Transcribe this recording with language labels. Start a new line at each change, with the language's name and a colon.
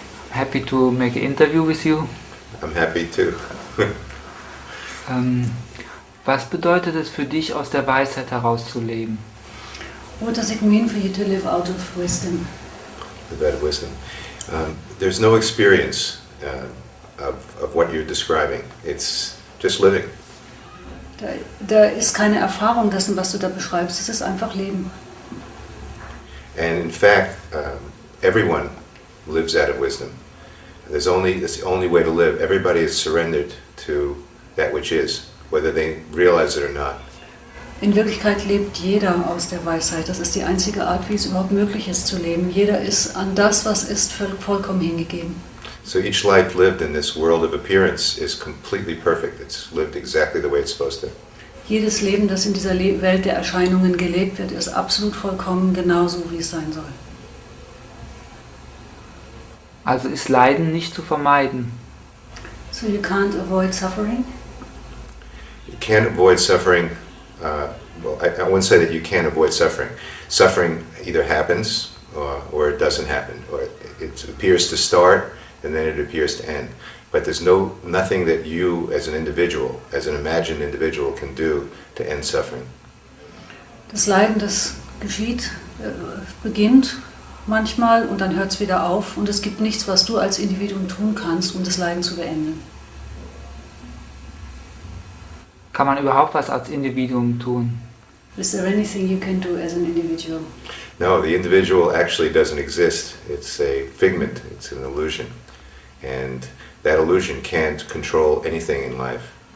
English: Happy to make an interview with you. I'm happy too.
German: Was bedeutet es für dich, aus der Weisheit herauszuleben?
English: What does it mean for you to live out of wisdom? Out of wisdom. There's no experience of what you're describing. It's just living.
German: Da ist keine Erfahrung dessen, was du da beschreibst. Es ist einfach Leben.
English: And in fact, everyone lives out of wisdom. It's the only way to live. Everybody is surrendered to that which is, whether they realize it or not.
German: In Wirklichkeit lebt jeder aus der Weisheit. Das ist die einzige Art, wie es überhaupt möglich ist zu leben. Jeder ist an das, was ist, vollkommen hingegeben.
English: So each life lived in this world of appearance is completely perfect. It's lived exactly the way it's supposed to.
German: Jedes Leben, das in dieser Welt der Erscheinungen gelebt wird, ist absolut vollkommen genauso, wie es sein soll. Also ist Leiden nicht zu vermeiden.
English: So you can't avoid suffering? You can't avoid suffering. Well, I wouldn't say that you can't avoid suffering. Suffering either happens or it doesn't happen. Or it appears to start and then it appears to end. But there's nothing that you as an individual, as an imagined individual, can do to end suffering.
German: Das Leiden, das geschieht, beginnt manchmal und dann hört es wieder auf. Und es gibt nichts, was du als Individuum tun kannst, um das Leiden zu beenden. Kann man überhaupt was als Individuum tun?
English: Is there anything you can do as an individual? No, the individual actually doesn't exist. It's a figment, it's an illusion. And that illusion can't control anything in life.